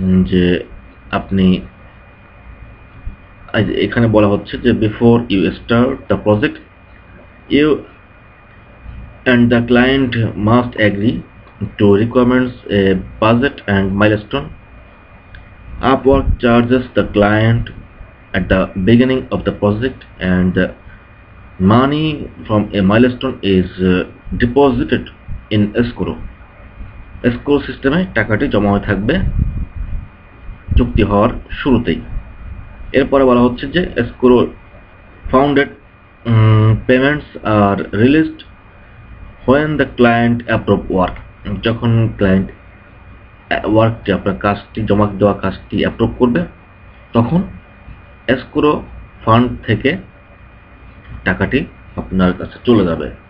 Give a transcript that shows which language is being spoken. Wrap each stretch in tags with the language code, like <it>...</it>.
<bn>যে আপনি এখানে বলা হচ্ছে যে</bn> <en>Before you start the project you and the client must agree to requirements, a budget and milestone. Upwork charges the client at the beginning of the project and the money from a milestone is deposited in escrow.</en> <bn>Escrow সিস্টেমে টাকাটি জমা হয়ে থাকবে চুক্তি হওয়ার শুরুতেই। এরপরে বলা হচ্ছে যে</bn> <en>escrow founded payments are released when the client approve work।</en> <bn>যখন ক্লায়েন্ট ওয়ার্কটি, আপনার কাজটি, জমা দেওয়া কাজটি অ্যাপ্রুভ করবে তখন এসকোরো ফান্ড থেকে টাকাটি আপনার কাছে চলে যাবে।</bn>